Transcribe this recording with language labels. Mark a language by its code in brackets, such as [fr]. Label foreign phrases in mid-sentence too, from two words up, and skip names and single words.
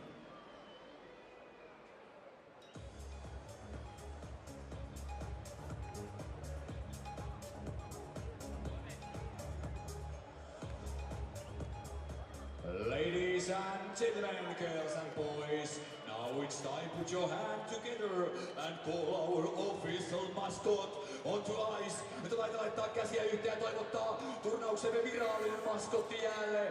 [en] Ladies and gentlemen, girls and boys, now it's time to put your hand together and call our official mascot onto ice. [fi] Nyt on aika laittaa käsiä yhteen ja toivottaa turnauksemme virallinen maskotti jälleen.